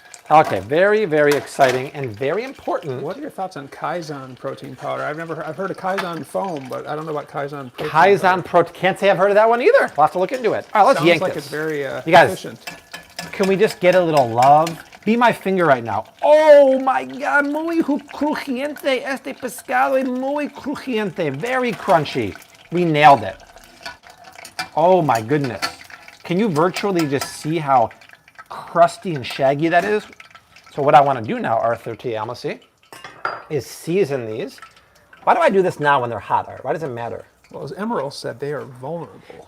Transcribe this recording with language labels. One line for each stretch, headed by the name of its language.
English: Okay, very, very exciting and very important. what are your thoughts on Kaizen protein powder? I've heard of Kaizen foam, but I don't know about Kaizen protein powder. Kaizen protein. Can't say I've heard of that one either. We'll have to look into it. All right, let's Sounds yank like this. it's very You guys- efficient. Can we just get a little love? Be my finger right now. Oh my God,
Spanish: muy crujiente. Este pescado es muy crujiente.
English: Very crunchy. We nailed it. Oh my goodness. Can you virtually just see how crusty and shaggy that is? So what I want to do now, Arthur T. Almasy, is season these. Why do I do this now when they're hot, Art? Why does it matter? Well, as Emerald said, they are vulnerable.